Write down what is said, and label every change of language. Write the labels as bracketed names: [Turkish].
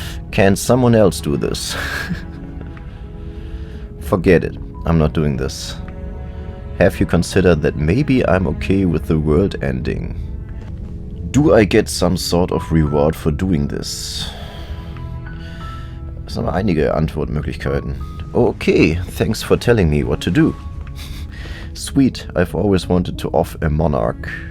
[English] Can someone else do this? Forget it. I'm not doing this. Have you considered that maybe I'm okay with the world ending? Do I get some sort of reward for doing this? [German] Es sind aber einige Antwortmöglichkeiten. [English] Okay, thanks for telling me what to do. Sweet, I've always wanted to off a monarch.